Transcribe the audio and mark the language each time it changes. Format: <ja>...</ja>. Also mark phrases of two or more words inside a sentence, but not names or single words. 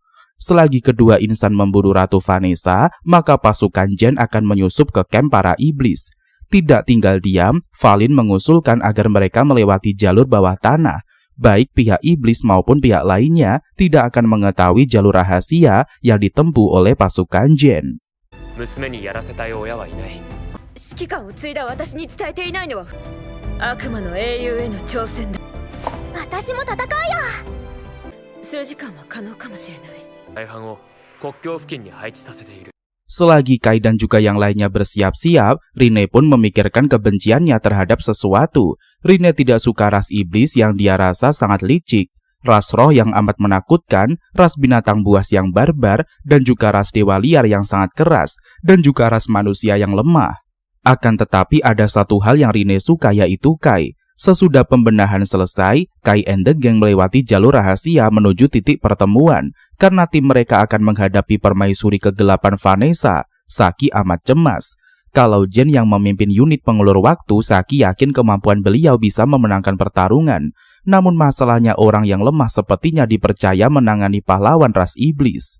<id>Selagi kedua insan memburu Ratu Vanessa, maka pasukan Jen akan menyusup ke kamp para iblis. Tidak tinggal diam, Valin mengusulkan agar mereka melewati jalur bawah tanah. Baik pihak iblis maupun pihak lainnya tidak akan mengetahui jalur rahasia yang ditempuh oleh pasukan Jen.</id> <ja>娘にやらせたい親はいない。指揮官を継いだ私に伝えていないのは悪魔の英雄への挑戦だ。私も戦うよ。数時間は可能かもしれない。大半を国境付近に配置させている。</ja> <id>Selagi Kai dan juga yang lainnya bersiap-siap, Rine pun memikirkan kebenciannya terhadap sesuatu. Rine tidak suka ras iblis yang dia rasa sangat licik, ras roh yang amat menakutkan, ras binatang buas yang barbar, dan juga ras dewa liar yang sangat keras, dan juga ras manusia yang lemah. Akan tetapi ada satu hal yang Rine suka, yaitu Kai. Sesudah pembenahan selesai, Kai and the Gang melewati jalur rahasia menuju titik pertemuan. Karena tim mereka akan menghadapi permaisuri kegelapan Vanessa, Saki amat cemas. Kalau Jen yang memimpin unit pengulur waktu, Saki yakin kemampuan beliau bisa memenangkan pertarungan. Namun masalahnya orang yang lemah sepertinya dipercaya menangani pahlawan ras iblis.</id>